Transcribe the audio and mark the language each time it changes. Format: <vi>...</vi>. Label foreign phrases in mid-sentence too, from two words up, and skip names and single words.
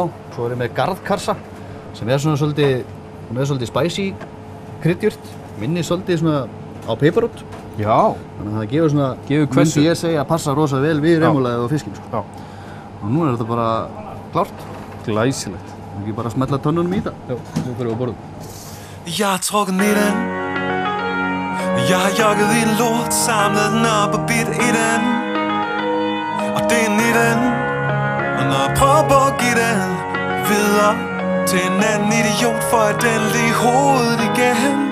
<is>Svo erum við með garðkarsa, sem er svona svolítið spicy kryddjurt. Minni svolítið svona á piparrót. Já. Þannig að það gefur svona, myndi ég segja, að passa rosa vel við remulaðið og fiskinn. Já. Og nú er þetta bara klárt. Glæsilegt. Það er ekki bara að smella tönnunum í það. Já, nú fyrir við að borða.</is> <da>Jeg har trukket midten. Jeg har jogget i en lort, samlet den op og bidt i den. Og det er 19. Og når jeg prøver på at give den videre til en anden idiot, får jeg den lige i hovedet igen.</da>